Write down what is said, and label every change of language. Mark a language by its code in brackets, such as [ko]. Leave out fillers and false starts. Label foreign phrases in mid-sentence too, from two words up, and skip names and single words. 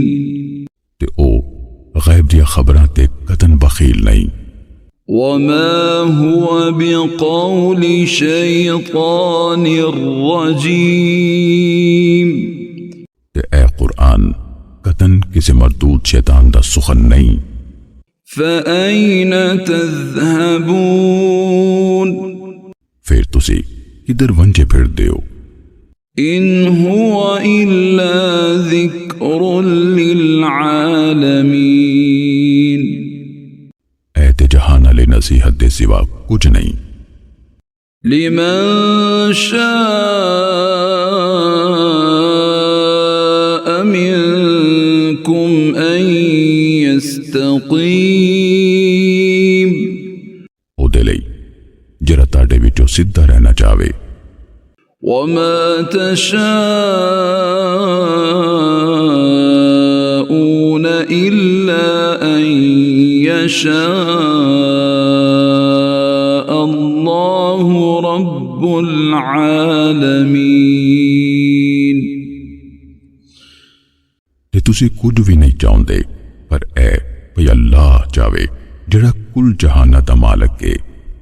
[pa] تے او غیب دیا خبراں تے قطن بخیل نہیں، [ar] وَمَا هُوَ بِقَوْلِ شَيْطَانٍ رَّجِيمٍ [pa] تے اے قرآن قطن کسی مردود شیطان دا سخن نہیں، [ar] فَأَيْنَ تَذْهَبُونَ [pa] پھر تسی کدھر ونجے پھر دیو، [ar] إِنْ هُوَ إِلَّا ذِكْرٌ لِّلْعَالَمِينَ [pa] اے تے جہان علی نصیحت دے سوا کچھ نہیں، [ar] لِمَن شَاءَ مِنكُمْ أَن يَسْتَقِيمَ [pa] او دے لئی جرا تہاڈے وچوں سدھا رہنا چاہے۔ [ar] وما تشاءون إلا أن يشاء الله رب العالمين۔ [pa] تے تسی کچھ بھی نہیں چاہندے پر اے بھئی اللہ چاہے جڑا کل جہاناں دا مالک ہے۔